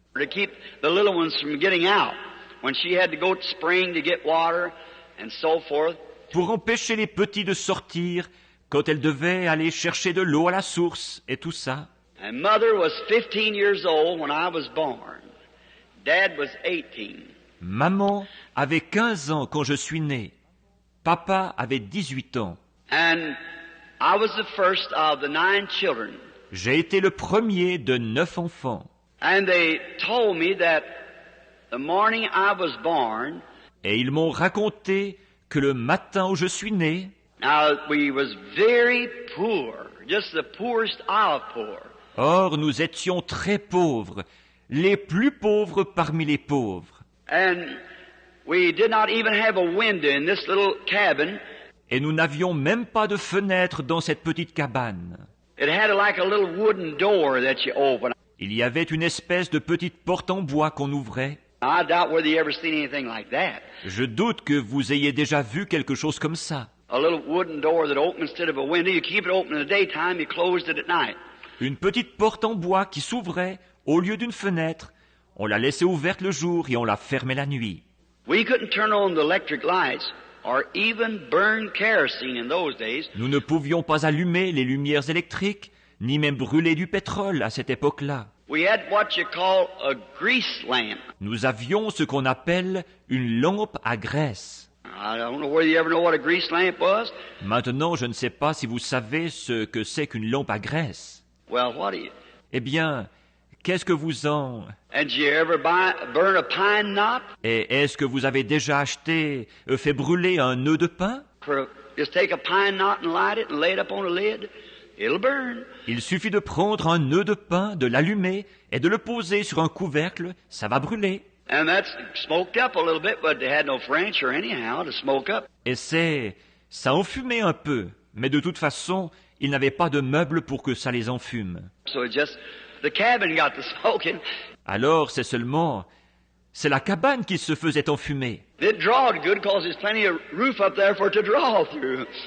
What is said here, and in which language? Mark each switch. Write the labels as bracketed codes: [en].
[en] to keep the little ones from getting out when she had to go to spring to get water and so forth. [fr] pour empêcher les petits de sortir quand elle devait aller chercher de l'eau à la source et tout ça. [en] And Mother was 15 years old when I was born. Dad was 18. [fr] Maman avait 15 ans quand je suis né. Papa avait 18 ans. [en] And I was the first of the 9 children. [fr] J'ai été le premier de 9 enfants. [en] And they told me that the morning I was born, [fr] Et ils m'ont raconté que le matin où je suis né, [en] now we was very poor, just the poorest of poor. [fr] or nous étions très pauvres, les plus pauvres parmi les pauvres. [en] And we did not even have a window in this little cabin. [fr] Et nous n'avions même pas de fenêtre dans cette petite cabane. [en] It had like a little wooden door that you open. [fr] Il y avait une espèce de petite porte en bois qu'on ouvrait. [en] I doubt whether you ever seen anything like that. [fr] Je doute que vous ayez déjà vu quelque chose comme ça. [en] A little wooden door that opens instead of a window. You keep it open in the daytime, you closed it at night. [fr] Une petite porte en bois qui s'ouvrait au lieu d'une fenêtre. On la laissait ouverte le jour et on la fermait la nuit. [en] We couldn't turn on the electric lights or even burn kerosene in those days. [fr] Nous ne pouvions pas allumer les lumières électriques, ni même brûler du pétrole à cette époque-là. [en] We had what you call a grease lamp. [fr] Nous avions ce qu'on appelle une lampe à graisse. [en] I don't know whether you ever know what a grease lamp was. [fr] Maintenant, je ne sais pas si vous savez ce que c'est qu'une lampe à graisse. [en] Well, what do you... [fr] Eh bien, qu'est-ce que vous en... [en] And did you ever burn a pine knot? [fr] Et est-ce que vous avez déjà acheté, fait brûler un nœud de pin? [en] Just take a pine knot and light it and lay it up on a lid. It'll burn. [fr] Il suffit de prendre un nœud de pin, de l'allumer et de le poser sur un couvercle, ça va brûler. [en] And that's smoked up a little bit, but they had no furniture anyhow to smoke up. [fr] Et ça enfumait un peu, mais de toute façon, ils n'avaient pas de meubles pour que ça les enfume. [en] So the cabin got to smoking. [fr] Alors c'est la cabane qui se faisait enfumer. [en] It drawed good because there's plenty of roof up there for it to draw through.